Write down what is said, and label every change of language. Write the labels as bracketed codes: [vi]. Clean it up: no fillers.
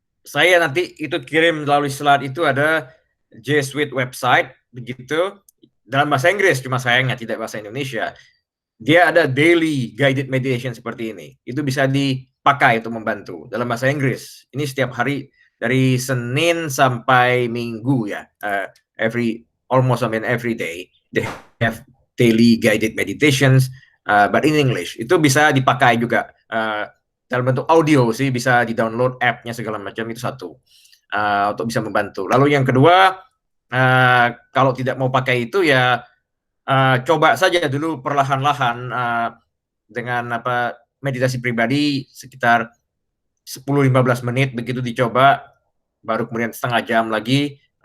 [id] saya nanti itu kirim melalui slide itu ada G Suite website begitu dalam bahasa Inggris, cuma sayangnya tidak bahasa Indonesia. Dia ada daily guided meditation seperti ini. Itu bisa dipakai untuk membantu dalam bahasa Inggris. Ini setiap hari dari Senin sampai Minggu ya. [en] Almost every day they have daily guided meditations, but in English. [id] Itu bisa dipakai juga dalam bentuk audio sih, bisa di-download app-nya segala macam, itu satu. Untuk bisa membantu. Lalu yang kedua, kalau tidak mau pakai itu ya coba saja dulu perlahan-lahan dengan meditasi pribadi sekitar 10-15 menit begitu dicoba, baru kemudian setengah jam lagi.